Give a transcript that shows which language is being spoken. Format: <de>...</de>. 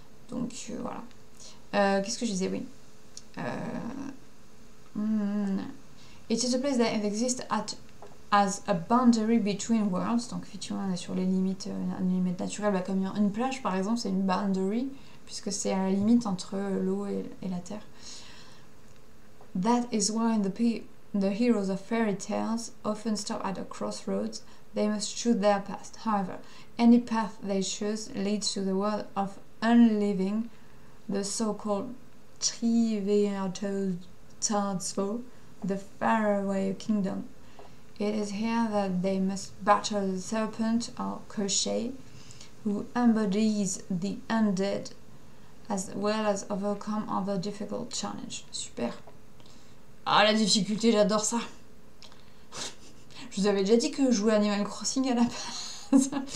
<fr>Donc voilà. Qu'est-ce que je disais? Oui.</fr> <en>It is a place that exists as a boundary between worlds.</en> <fr>Donc effectivement on est sur les limites naturelles, bah, comme une plage par exemple c'est une boundary puisque c'est à la limite entre l'eau et la terre.</fr> <en>That is why the heroes of fairy tales often stop at a crossroads. They must choose their path. However, any path they choose leads to the world of unliving, the so-called Triveatodsvo, the faraway kingdom. It is here that they must battle the serpent or Koschei, who embodies the undead, as well as overcome other difficult challenges.</en> <fr>Super. Ah, la difficulté, j'adore ça. Je vous avais déjà dit que je jouais Animal Crossing à la base.</fr>